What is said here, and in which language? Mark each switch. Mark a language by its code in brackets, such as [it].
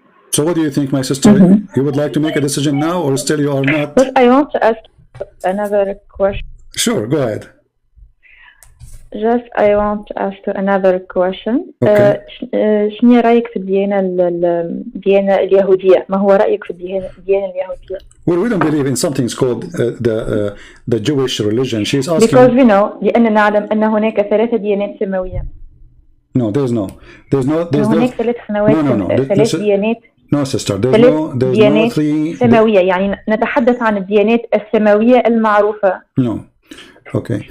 [en] So what do you think, my sister? You would like to make a decision now, or still you are not? But I want to ask another question. Sure, go ahead. I want to ask another question. [ar] شنو رأيك في الديانة اليهودية؟ ما هو رأيك في الديانة اليهودية؟ [en] Well, we don't believe in something called the Jewish religion. She's asking. Because we know [ar] لأننا نعلم أن هناك 3 ديانات سماوية. [en] No, there's [ar] هناك 3 سنوات 3 ديانات. [en] No, sister. There's no 3 [ar] سماوية. يعني نتحدث عن الديانات السماوية المعروفة. [en] No. Okay.